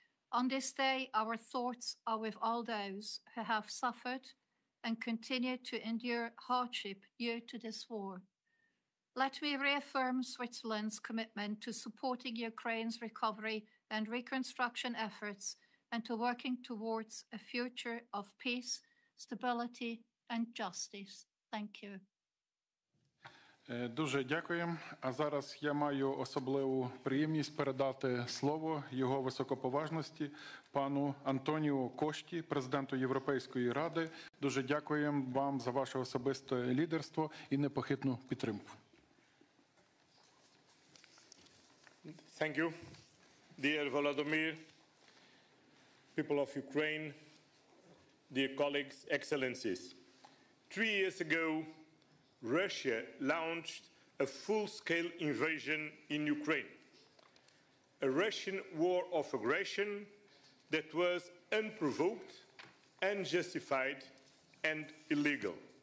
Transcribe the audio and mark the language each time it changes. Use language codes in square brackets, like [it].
[en] On this day, our thoughts are with all those who have suffered and continue to endure hardship due to this war. Let me reaffirm Switzerland's commitment to supporting Ukraine's recovery and reconstruction efforts and to working towards a future of peace, stability and justice. Thank you. [uk] Дуже дякуємо. А зараз я маю особливу приємність передати слово його високоповажності пану Антоніо Кошті, президенту Європейської ради. Дуже дякуємо вам за ваше особисте лідерство і непохитну підтримку. [en] Thank you, dear Volodymyr, people of Ukraine, dear colleagues, excellencies. 3 years ago, Russia launched a full-scale invasion in Ukraine, a Russian war of aggression that was unprovoked, unjustified, and illegal.